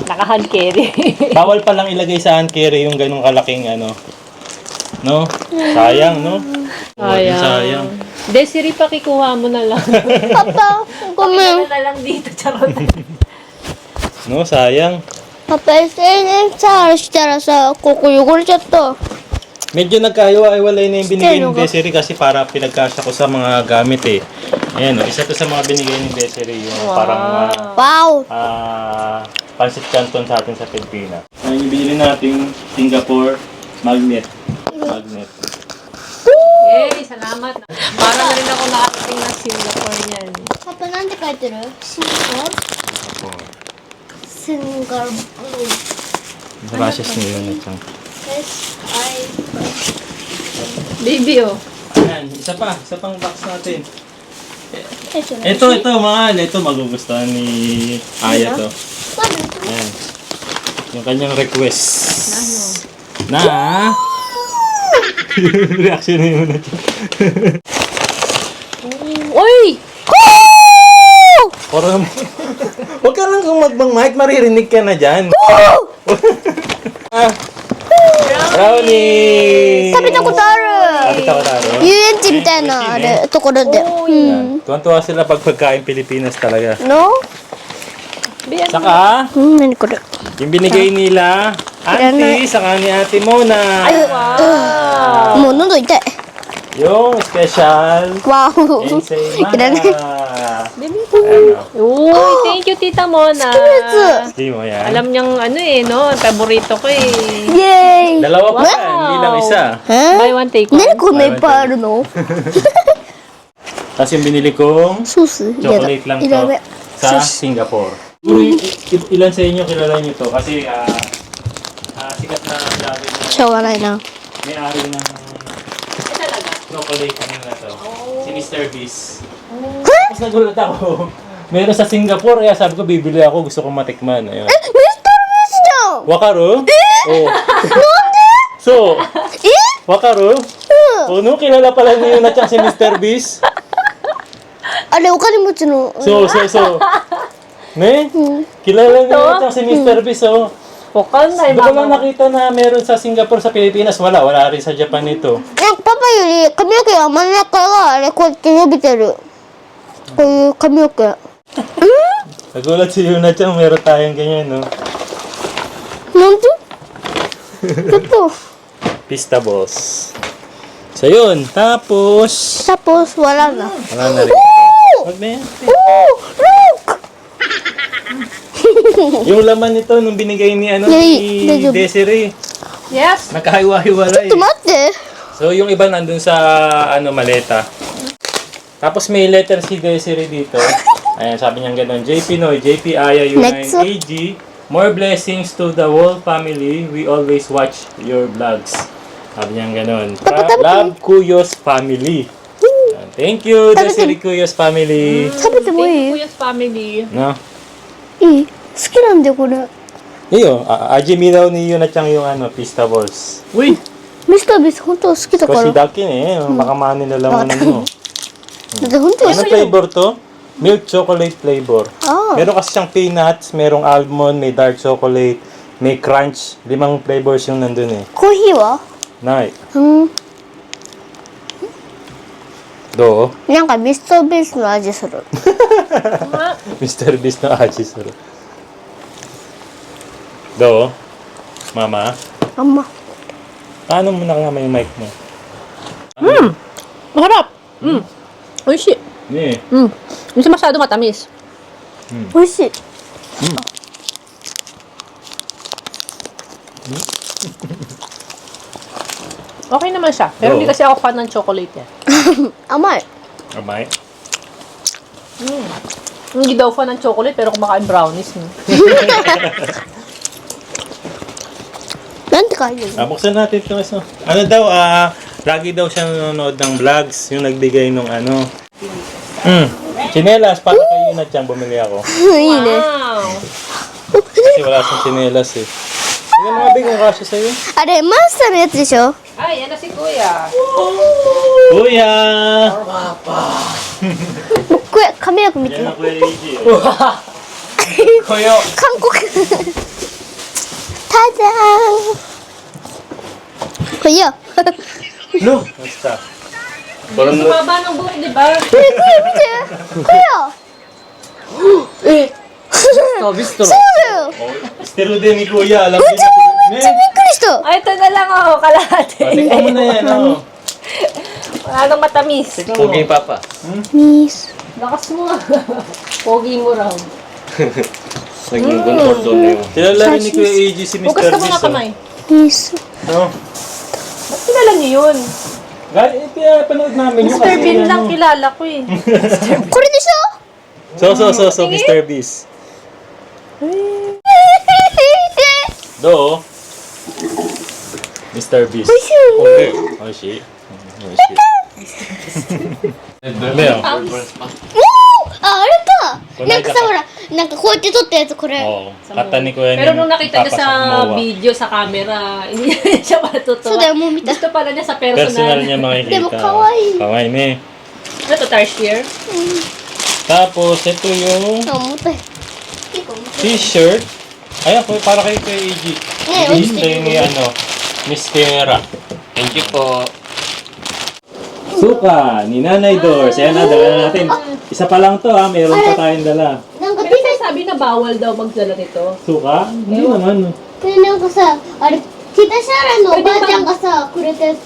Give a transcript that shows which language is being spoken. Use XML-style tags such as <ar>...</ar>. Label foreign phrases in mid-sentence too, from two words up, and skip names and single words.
<tl>Naka-hand carry. Bawal palang ilagay sa hand carry yung ganung kalaking ano. No? Sayang, no? Sayang. Desiree, pakikuha mo na lang. Papa, Pakikuha na lang dito, charot. No, sayang. Papa,</tl> <ja>SNSしたらさ、ここ汚れちゃった。</ja> <tl>Medyo nagkahiwa-hiwalay na yung binigay ni Desiree kasi para pinagkasya ko sa mga gamit eh. Ayan, no? Isa to sa mga binigay ni Desiree yung parang Wow! pancit canton sa atin sa Pilipinas. Ayan yung binili nating Singapore magnet. Yay, salamat. Para na rin ako nakarating ng Singapore niyan. Papa,</tl> <ja>なんて書いてる？Singapore.</ja> <tl>Rashes na yun ito. Baby, oh. Ayan, isa pang box natin. Ito, mahal. Ito, magugustuhan ni Aya to. Ayan. Yung kanyang request. Na? Reaction na yun. Uy! Parang, huwag ka lang kung magbang-mic, maririnig ka na dyan. Brownie!</tl> <ja>食べたことある。</ja> <tl>Sabi taro.</tl> <ja>遊園地みたいなあれところで。</ja> <tl>Yan. Tuwan-tuwa sila pag pagkain Pilipinas talaga. No? Saka,</tl> <ja>何これ？</ja> <tl>yung binigay nila, auntie, saka ni Ate Mona. Wow!</tl> <ja>もう喉痛い。</ja> <tl>Yung special</tl> <ja>わお。</ja> <tl>ensaymada.</tl> <ja>いらない。</ja> <tl>Ano? Uy,</tl> <en>thank you,</en> <tl>Tita Mona. Hindi mo yan. Alam niyang ano eh, no? Paborito ko eh.</tl> <ja>イエーイ。</ja> <tl>Dalawa pa, Wow. hindi lang isa.</tl> <en>Buy one, take one.</en> <ja>何こんないっぱいあるの？</ja> <tl>Tapos yung binili kong</tl> <ja>ソース？いやだ。</ja> <tl>chocolate lang</tl> <ja>いらない。</ja> <tl>to sa Singapore. Siguro ilan sa inyo kilala nyo to kasi sikat na vlogger na</tl> <ja>しょうがないな。</ja> <tl>may-ari ng chocolate na to. Si Mr. Beast. Tapos nagulat ako. Meron sa Singapore, kaya sabi ko bibili ako, gusto kong matikman. Ayun.</tl> <ja>ミスターベースじゃん。 Wakaru? Oh. So, え？ Wakaru?</ja> <tl>Oh, no, kilala pala niyo na si Mr. Beast.</tl> <ja>あれお金持ちの。</ja> <tl>So. Ne? Kilala niyo na si Mr. Beast, oh. Wakal na, Doon ko lang nakita na meron sa Singapore, sa Pilipinas. Wala rin sa Japan ito.</tl> <ja>なんかパパより髪の毛が真ん中があれこうやって伸びてる。こういう髪の毛。</ja> <tl>Nagulat si Yuna Chan, meron tayong ganyan, no?</tl> <ja>なんで？ちょっと。</ja> <tl>Pista Balls. So, yun. Tapos, Tapos wala na. wala na rin. Wag na yan.</tl> <en>Oh, look!</en> <tl>Yung laman nito, nung binigay ni, ni</tl> <ja>Daijoubu.</ja> <tl>Desiree, Yes. nakahiwa-hiwalay.</tl> <ja>ちょっと待って。</ja> <tl>So, yung iba nandun sa, maleta. Tapos may letter si Desiree dito. Ayan, sabi niya gano'n. JP Noy, JP Aya, Yunain, Next. AG.</tl> <en>More blessings to the whole family. We always watch your vlogs.</en> <tl>Sabi niya gano'n.</tl> <en>Love Kuyos family.</en> <tl>Ayan,</tl> <en>thank you, Desiree Kuyos family.</en> <ja>食べても</ja> <en>Thank you,</en> <ja>いい？</ja> <en>Kuya's family.</en> <tl>No?</tl> <ja>いい？好きなんだよこれ。</ja> <tl>Iyo, Ajimi daw ni Yuna Chang yung pista balls. Uy!</tl> <ja>ミスタービース本当は好きだから。</ja> <tl>Kasi dakin baka manin na lang mo.</tl> <ja>だって本当は好</ja> <tl>Ano</tl> <ja>きだよ。</ja> <en>flavor to? Milk chocolate flavor. Ah.</en> <tl>Meron kasi siyang peanuts, merong almond, may dark chocolate, may crunch. 5 flavors yung nandun eh.</tl> <ja>コーヒーは？</ja> <tl>Nay,</tl> <ja>うん。 do? なんかミスターベースの味する。 Mr. Beast na aji suru. Do?</ja> <tl>Mama?</tl> <ja>あんま。</ja> <tl>Paano mo nakama yung mic mo? Maharap. Oishi. Eh. Hindi masyado matamis.</tl> <ja>美味しい。</ja> <tl>Okay naman siya. Pero hindi kasi ako fan ng chocolate eh.</tl> <ja>甘い。</ja> <tl>Amay? Hindi daw fan ng chocolate, pero kumakain brownies. No? Nante kayo. Buksan natin ito. Ano daw, lagi daw siyang nanonood ng vlogs, yung nagbigay nung ano. Chinelas, para kayo na dyan, bumili ako.</tl> <ja>いいね。</ja> <tl>Wow! Kasi wala siyang chinelas eh. Tingnan mga big, kung kasya sa'yo.</tl> <ja>あれ、マスターのやつでしょ</ja> <tl>Ay, yan na si Kuya. Kuya!</tl> <ja>これ、髪の毛見て</ja> <tl>Yan</tl> <ja>る。</ja> <tl>ako AJ. Kuya.</tl> <ja>韓国。タジャーン。これよ。</ja> <tl>No! Basta. Yung baba ng buhok, di ba?</tl> <ja>これ見て。これよ。そうだよ。</ja> <tl>Stero din ni Kuya, alam din ni Kuya.</tl> <ja>めっちゃびっくりした。</ja> <tl>Ay, ito na lang ako, kalahati. Tingnan mo na yan, oh. Wala nang matamis. Pogi papa.</tl> <ja>ミス。</ja> <tl>Lakas mo nga. Pogi mo raw. Naging concord doon na yun. Kilala rin ni Kuya AJ si Mr. Hugas ka muna Beast, kamay.</tl> <ja>ミス。</ja> <tl>No? Ba't kilala niyo yun? Panood namin yung Mr. Bean lang kilala ko eh.</tl> <ja>これでしょ</ja> <tl>So, Mr. Beast. Do. Mr. Beast.</tl> <ja>おいしい。Leo. あ、あれか。なんかさ、ほら、なんかこうやって撮ったやつ、これ。</ja> <tl>Oo. Kata ni Kuya Pero ni nung nakita niya sa Papa Moa. video, sa camera, hindi siya matutuwa.</tl> <ja>そうだよ、もう見た。</ja> <tl>Gusto pala niya sa Personal personal. niya makikita.</tl> <ja>でも、可愛い. 可愛いね.</ja> <tl>Ano to, tarsier? Tapos, ito yung</tl> <ja>あ、重たい。結構重たい。</ja> <tl>t-shirt. Ayan, para kay Kuya AJ. Eh, Ito yung ano, Mistera. Thank you po. Suka ni Nanay Dors. Ayan na, dala natin. Isa pa lang to ha, mayroon pa tayong dala.</tl> <ja>なんか</ja> <tl>Pero sabi na bawal daw magdala nito. Suka? Hindi naman.</tl> <ja>これなんかさ、あれ、ティタシャラのおばあちゃんがさ、くれたやつ。</ja>